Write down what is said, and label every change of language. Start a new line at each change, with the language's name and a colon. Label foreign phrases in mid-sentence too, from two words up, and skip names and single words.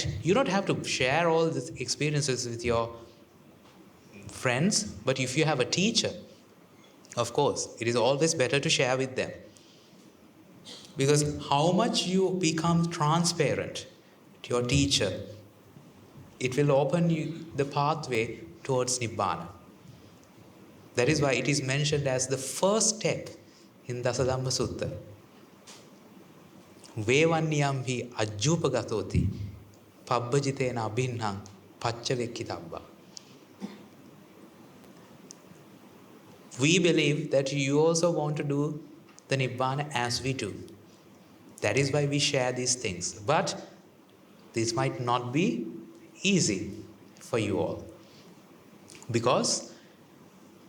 English: You don't have to share all these experiences with your friends, but if you have a teacher, of course, it is always better to share with them. Because how much you become transparent to your teacher, it will open you the pathway towards Nibbana. That is why it is mentioned as the first step in Dhamma Sutta.
Pali: Vevanniyam hi ajjupagatoti pabbajitena abhinnang pacchavekkittabba.
English: We believe that you also want to do the Nibbana as we do. That is why we share these things. But this might not be easy for you all.